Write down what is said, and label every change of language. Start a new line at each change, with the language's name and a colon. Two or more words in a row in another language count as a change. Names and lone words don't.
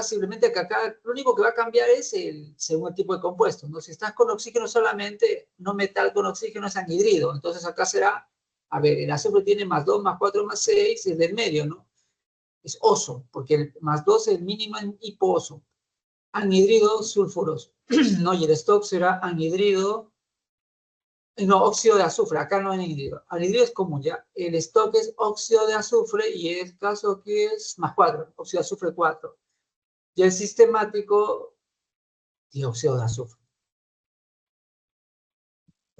Spanish: Simplemente que acá lo único que va a cambiar es según el tipo de compuesto, ¿no? Si estás con oxígeno solamente, no metal con oxígeno es anhidrido. Entonces acá será, a ver, el azufre tiene más 2, más 4, más 6, es del medio, ¿no? Es oso, porque el más 2 es el mínimo en hiposo. Anhidrido sulfuroso. No, y el stock será anhidrido. No, óxido de azufre, acá no hay anhidrido. Anhidrido es común, ¿ya? El stock es óxido de azufre y el caso que es más 4, óxido de azufre 4. Y el sistemático, dióxido de azufre.